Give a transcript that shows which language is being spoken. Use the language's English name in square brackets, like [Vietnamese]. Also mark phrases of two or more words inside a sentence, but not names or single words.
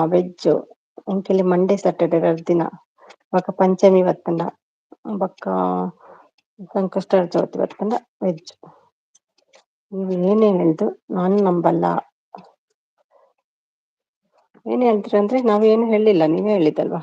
[Tulu] ವೆಜ್ ಇಂಕಲಿ [English] Monday Saturday [Tulu] ಎರಡು ದಿನ ಬೊಕ ಪಂಚಮಿ ಬತ್ತಂಡ ಬೊಕ್ಕ ಸಂಕಷ್ಟ ಚೌತಿ ಬತ್ತಂಡ ವೆಜ್. [Kannada] ನೀವು ಏನೇ ಹೇಳ್ದು ನಾನು ನಂಬಲ್ಲ. ಏನ್ ಹೇಳ್ತೀರ ಅಂದ್ರೆ ನಾವೇನು ಹೇಳಿಲ್ಲ, ನೀವೇ ಹೇಳಿದ್ದಲ್ವಾ.